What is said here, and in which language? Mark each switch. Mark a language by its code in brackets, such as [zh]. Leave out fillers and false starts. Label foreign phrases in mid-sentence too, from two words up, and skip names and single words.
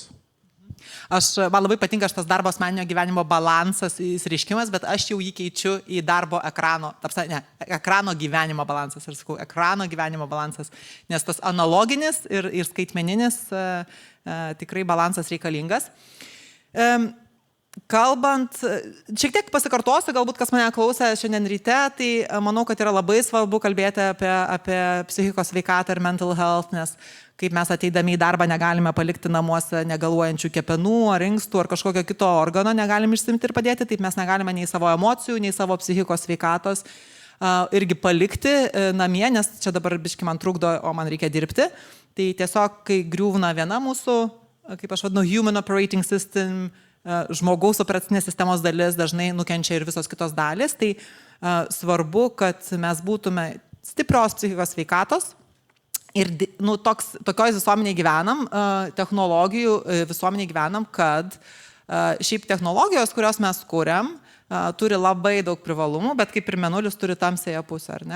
[lt] Man labai patinka šitas darbo asmeninio gyvenimo balansas įsireiškimas, bet aš jau jį keičiu į darbo ekrano, ekrano gyvenimo balansas, ir sakau, ekrano gyvenimo balansas, nes tas analoginis ir skaitmeninis tikrai balansas reikalingas. Kalbant, šiek tiek pasikartosiu, galbūt kas mane klausė šiandien ryte, tai manau, kad yra labai svarbu kalbėti apie psichikos sveikatą ir [en] mental health, [lt] nes kaip mes ateidami į darbą negalime palikti namuose negaluojančių kepenų ar inkstų ar kažkokio kito organo, negalim išsimti ir padėti, taip mes negalime nei savo emocijų, nei savo psichikos sveikatos irgi palikti namie, nes čia dabar biški man trukdo, o man reikia dirbti. Tai tiesiog, kai griūna viena mūsų, kaip aš vadinu, [en] human operating system, [lt] žmogaus operacinės sistemos dalis, dažnai nukenčia ir visos kitos dalis, tai svarbu, kad mes būtume stiprios psichikos sveikatos ir tokioj visuomeniai gyvenam, technologijų visuomeniai gyvenam, kad šiaip technologijos, kurios mes kuriam, turi labai daug privalumų, bet kaip ir mėnulis turi tamsėje pusę, ar ne?